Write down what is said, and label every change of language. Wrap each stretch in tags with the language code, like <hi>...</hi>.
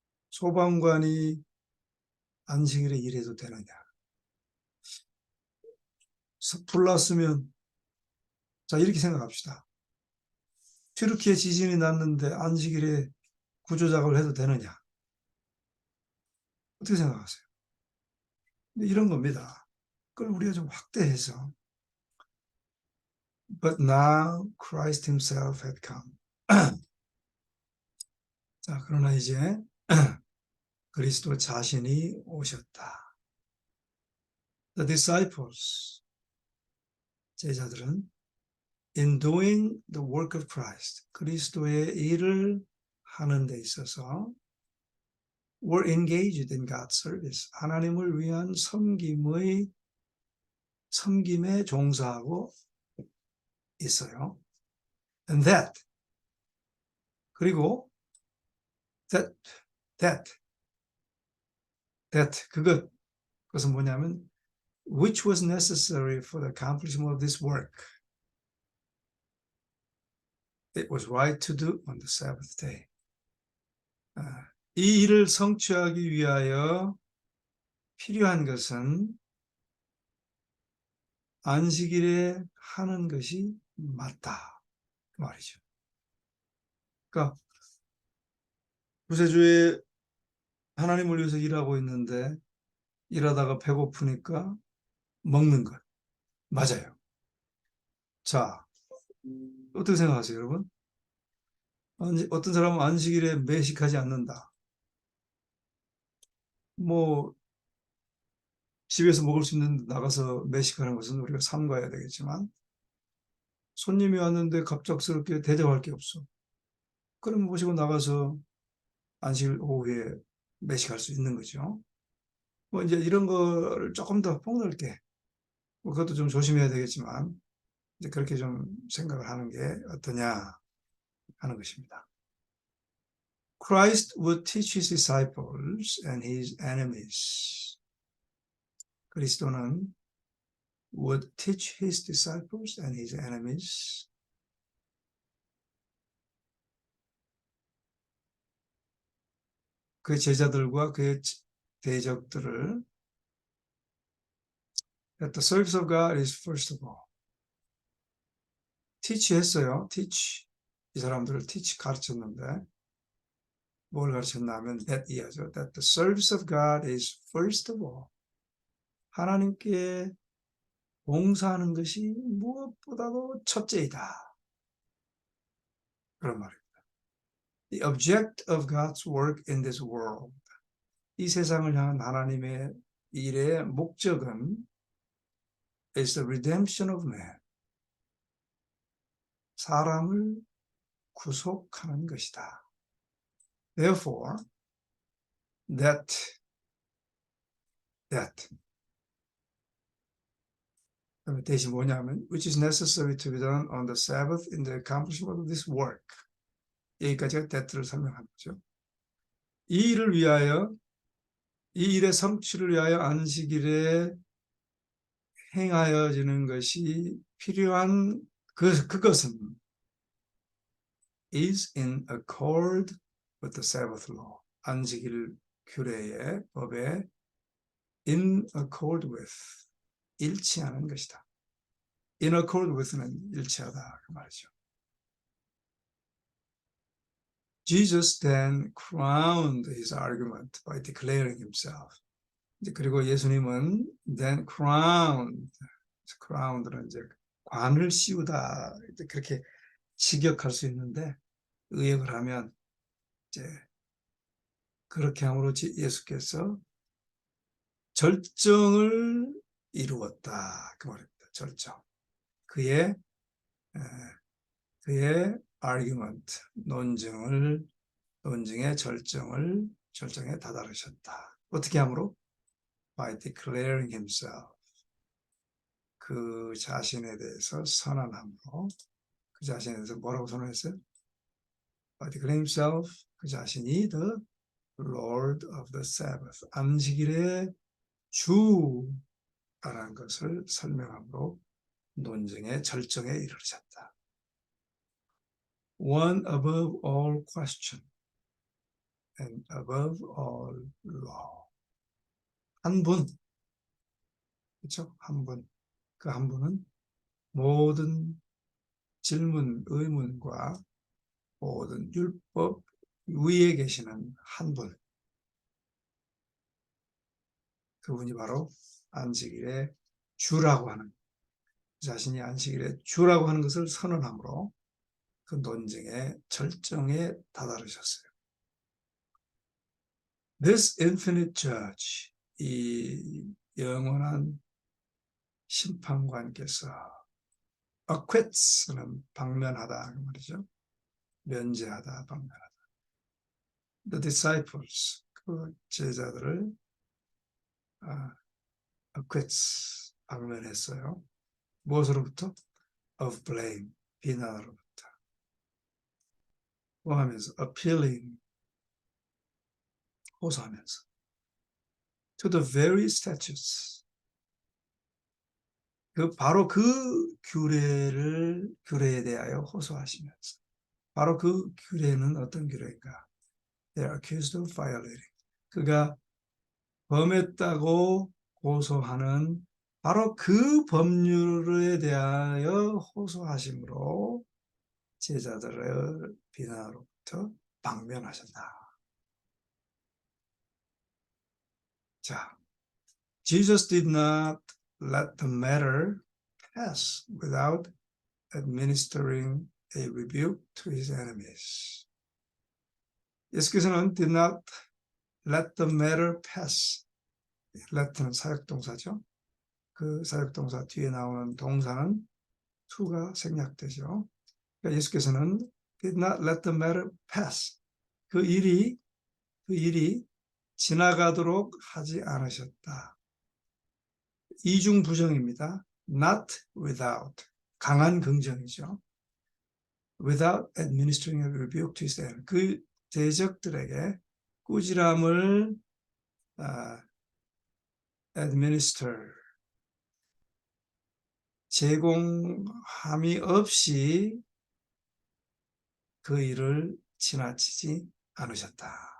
<ko>소방관이 안식일에 일해도 되느냐? 불 났으면, 자, 이렇게 생각합시다. 튀르키예 지진이 났는데 안식일에 구조 작업을 해도 되느냐? 어떻게 생각하세요? 이런 겁니다. 그걸 우리가 좀 확대해서</ko> <en>But now Christ himself had come.</en> <ko>자, 그러나 이제 그리스도 자신이 오셨다.</ko> <en>The disciples,</en> <ko>제자들은</ko> <en>in doing the work of Christ,</en> <ko>그리스도의 일을 하는 데 있어서</ko> <en>were engaged in God's service,</en> <ko>하나님을 위한 섬김에 종사하고 있어요.</ko> <en>And</en> <ko>그리고 그것은 뭐냐면</ko> <en>which was necessary for the accomplishment of this work. It was right to do on the Sabbath day.</en> <ko>이 일을 성취하기 위하여 필요한 것은 안식일에 하는 것이 맞다. 그 말이죠. 그러니까 구세주에 하나님을 위해서 일하고 있는데 일하다가 배고프니까 먹는 것. 맞아요. 자, 어떻게 생각하세요, 여러분? 어떤 사람은 안식일에 매식하지 않는다. 뭐 집에서 먹을 수 있는 나가서 매식하는 것은 우리가 삼가해야 되겠지만 손님이 왔는데 갑작스럽게 대접할 게 없어. 그럼 모시고 나가서 안식일 오후에 매식할 수 있는 거죠. 뭐 이제 이런 거를 조금 더 폭넓게, 뭐 그것도 좀 조심해야 되겠지만 이제 그렇게 좀 생각을 하는 게 어떠냐 하는 것입니다.</ko> <en>Christ would teach his disciples and his enemies.</en> <ko>그리스도는</ko> <en>would teach his disciples and his enemies.</en> <ko>그 제자들과 그의 대적들을</ko> <en>that the service of God is first of all.</en> <ko>teach 했어요. teach. 이 사람들을 teach 가르쳤는데 뭘 가르쳤냐면 that 이하죠.</ko> <en>that the service of God is first of all.</en> <ko>하나님께 봉사하는 것이 무엇보다도 첫째이다. 그런 말입니다.</ko> <en>The object of God's work in this world.</en> <ko>이 세상을 향한 하나님의 일의 목적은</ko> <en>is the redemption of man.</en> <ko>사람을 구속하는 것이다.</ko> <en>Therefore, that</en> <ko>대신 뭐냐면</ko> <en>which is necessary to be done on the Sabbath in the accomplishment of this work.</en> <ko>여기까지가 that를 설명한 거죠. 이 일을 위하여, 이 일의 성취를 위하여 안식일에 행하여지는 것이 필요한 그것은</ko> <en>is in accord with the Sabbath law.</en> <ko>안식일 규례의 법에 in accord with, 일치하는 것이다. in accord with는 일치하다 그 말이죠.</ko> <en>Jesus then crowned his argument by declaring himself.</en> <ko>그리고 예수님은 then crowned는 이제 관을 씌우다 그렇게 직역할 수 있는데 의역을 하면 이제 그렇게 함으로 예수께서 절정을 이루었다 그 말입니다. 절정. 그의 argument, 논증의 절정에 다다르셨다. 어떻게 함으로?</ko> <en>By declaring himself.</en> <ko>그 자신에 대해서 선언함으로. 그 자신에 대해서 뭐라고 선언했어요?</ko> <en>By declaring himself,</en> <ko>그 자신이</ko> <en>the Lord of the Sabbath.</en> <ko>안식일의 주라는 것을 설명함으로 논쟁의 절정에 이르렀다.</ko> <en>One above all question and above all law.</en> <ko>한 분, 그렇죠? 한 분. 그 한 분은 모든 질문, 의문과 모든 율법 위에 계시는 한 분. 그분이 바로 안식일의 주라고 하는, 자신이 안식일의 주라고 하는 것을 선언함으로 그 논쟁의 절정에 다다르셨어요.</ko> <en>This infinite judge,</en> <ko>이 영원한 심판관께서 acquits는 방면하다 그 말이죠. 면제하다, 방면하다.</ko> <en>The disciples,</en> <ko>그 제자들을 acquits, 방면했어요. 무엇으로부터?</ko> <en>Of blame,</en> <ko>비난으로부터. 뭐 하면서? Appealing, 호소하면서.</ko> <en>To the very statutes,</en> <ko>바로 그 규례에 대하여 호소하시면서. 바로 그 규례는 어떤 규례인가?</ko> <en>They are accused of violating.</en> <ko>그가 범했다고 고소하는 바로 그 법률에 대하여 호소하심으로 제자들을 비난으로부터 방면하셨다.</ko> <en>자, Jesus did not let the matter pass without administering a rebuke to his enemies.</en> <ko>예수께서는</ko> <en>did not let the matter pass.</en> <ko>let는 사역동사죠. 그 사역동사 뒤에 나오는 동사는 to가 생략되죠. 그러니까 예수께서는</ko> <en>did not let the matter pass.</en> <ko>그 일이 지나가도록 하지 않으셨다. 이중부정입니다. not without. 강한 긍정이죠.</ko> <en>without administering a rebuke to his enemy.</en> <ko>그 대적들에게 꾸지람을 administer, 제공함이 없이 그 일을 지나치지 않으셨다.</ko>